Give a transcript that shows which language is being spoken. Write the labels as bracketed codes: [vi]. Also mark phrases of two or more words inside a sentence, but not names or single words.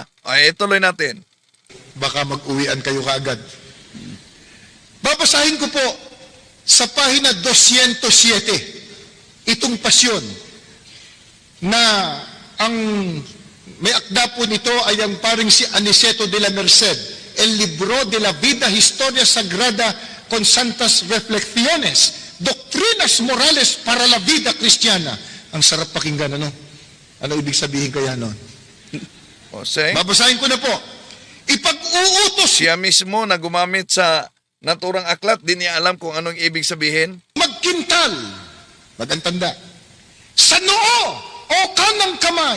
[tl] Ituloy natin. Baka mag-uwian kayo kaagad. Babasahin ko po sa pahina 207 itong pasyon na ang may akda po nito ay ang paring si Aniceto de la Merced, El Libro de la Vida Historia Sagrada con Santas Reflexiones, Doctrinas Morales para la Vida Cristiana. Ang sarap pakinggan, ano? Ano ibig sabihin kaya nun? Jose, Babasahin ko na po. Ipag-uutos siya mismo na gumamit sa naturang aklat, di niya alam kung anong ibig sabihin. magkintal. Magantanda. Sa noo o kanang kamay.